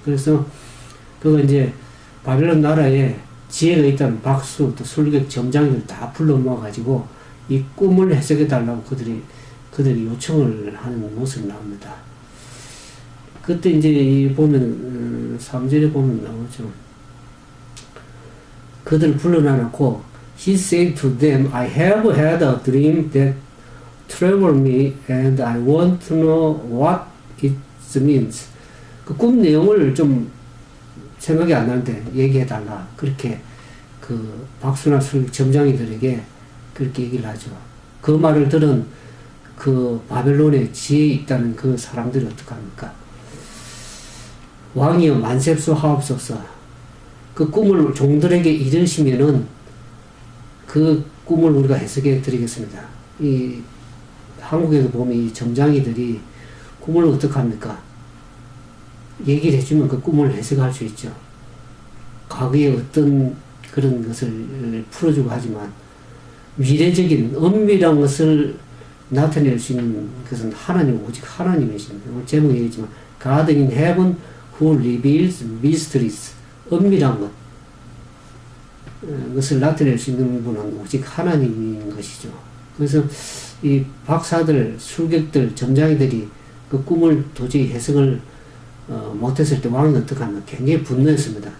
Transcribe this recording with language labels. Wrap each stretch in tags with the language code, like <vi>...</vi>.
<ko>그래서 그가 이제 바벨론 나라에 지혜가 있다는 박수, 또 술객, 점장들 다 불러 모아가지고 이 꿈을 해석해 달라고 그들이 요청을 하는 모습이 나옵니다. 그때 이제 보면 3절에 보면 나오죠. 그들을 불러놔놓고</ko> <en>He said to them, I have had a dream that troubled me and I want to know what it means.</en> <ko>그 꿈 내용을 좀 생각이 안 나는데 얘기해달라. 그렇게 박수나 점장이들에게 그렇게 얘기를 하죠. 그 말을 들은 바벨론에 지혜 있다는 그 사람들이 어떡합니까? 왕이여 만셉수 하옵소서. 그 꿈을 종들에게 이르시면은 그 꿈을 우리가 해석해 드리겠습니다. 한국에도 보면 이 점장이들이 꿈을 어떡합니까? 얘기를 해주면 그 꿈을 해석할 수 있죠. 과거에 어떤 그런 것을 풀어주고 하지만 미래적인 엄밀한 것을 나타낼 수 있는 것은 오직 하나님이십니다. 오늘 제목에 얘기했지만</ko> <en>God in heaven who reveals mysteries.</en> <ko>엄밀한 것을 나타낼 수 있는 분은 오직 하나님인 것이죠. 그래서 이 박사들, 술객들, 점장이들이 그 꿈을 도저히 해석을 못했을 때 왕이 어떡하나 굉장히 분노했습니다.</ko>